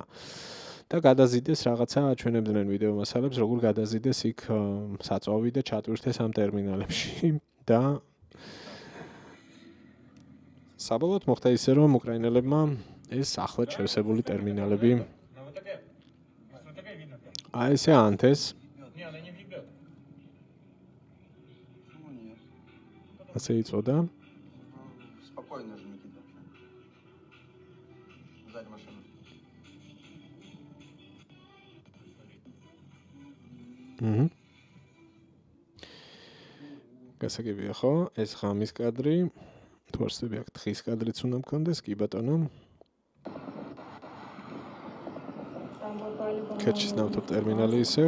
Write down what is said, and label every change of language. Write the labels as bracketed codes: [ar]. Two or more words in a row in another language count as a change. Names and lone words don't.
[ka] და გადაზიდეს რაღაცა აჩვენებდნენ ვიდეო მასალებს, როგორ გადაზიდეს იქ საწვავი და ჩატვირთეს ამ ტერმინალებში და საბოლოოდ მოხდა ისე, რომ უკრაინელებმა ეს ახლად შევსებული ტერმინალები აი ესე ანთეს. ასე იწოდა. [ru] Спокойно же, Никита. Сзади машина. [ka] გასაგებია ხო? ეს ღამის კადრი. თუ არ ვსწრები აქ დღის კადრიც უნდა მქონდეს, კი ბატონო. ქერჩის ნავთობ ტერმინალი ისევ.